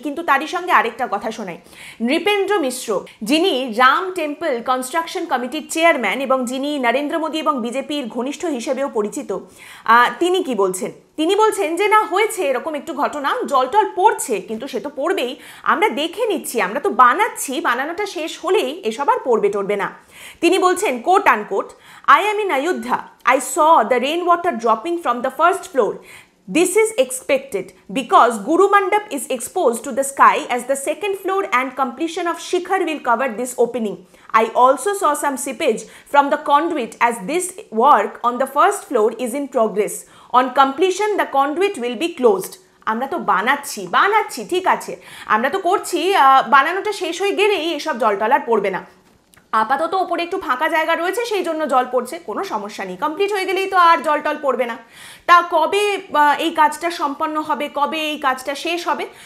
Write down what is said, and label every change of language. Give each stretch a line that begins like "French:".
Bangla: কিন্তু তারই সঙ্গে আরেকটা কথা শোনাই। নৃপেন্দ্র মিশ্র, যিনি রাম টেম্পল কনস্ট্রাকশন কমিটির চেয়ারম্যান এবং যিনি নরেন্দ্র মোদী এবং বিজেপির ঘনিষ্ঠ হিসেবেও পরিচিত, তিনি কি বলছেন? তিনি বলছেন যে না, হয়েছে এরকম একটু ঘটনা, জল টল পড়ছে, কিন্তু সে তো পড়বেই, আমরা দেখে নিচ্ছি, আমরা তো বানাচ্ছি, বানানোটা শেষ হলেই এসব আর পড়বে টড়বে না। তিনি বলছেন, coat unquote,
English: I am in Ayodhya. I saw the rainwater dropping from the first floor. This is expected because Guru Mandap is exposed to the sky as the second floor and completion of Shikhar will cover this opening. I also saw some seepage from the conduit as this work on the first floor is in progress. On completion, the conduit will be closed.
Bangla: আমরা তো বানাচ্ছি ঠিক আছে, আমরা তো করছি, বানানোটা শেষ হয়ে গেলেই এসব জলটল আর পড়বে না। আপাতত ওপরে একটু ফাঁকা জায়গা রয়েছে, সেই জন্য জল পড়ছে, কোনো সমস্যা নেই, কমপ্লিট হয়ে গেলেই তো আর জল টল পড়বে না। তা কবে এই কাজটা সম্পন্ন হবে, কবে এই কাজটা শেষ হবে?